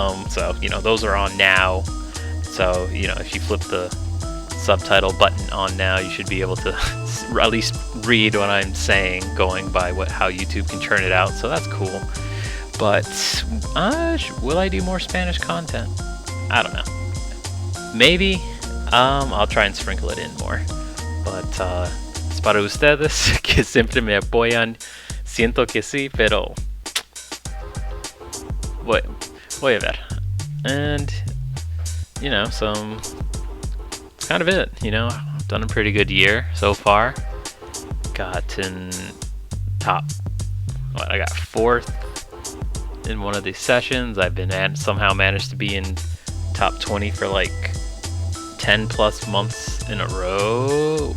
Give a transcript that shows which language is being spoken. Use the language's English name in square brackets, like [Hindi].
[English] So, you know, those are on now. So, you know, if you flip the subtitle button on now, you should be able to at least read what I'm saying, going by how YouTube can turn it out. So that's cool. But will I do more Spanish content? I don't know. Maybe. I'll try and sprinkle it in more. But [Spanish] es para ustedes que siempre me apoyan. Siento que sí, pero voy a ver. [English] And, you know, it's kind of it. You know, I've done a pretty good year so far. Gotten I got 4th in one of these sessions. I've been somehow managed to be in top 20 for like 10 plus months in a row.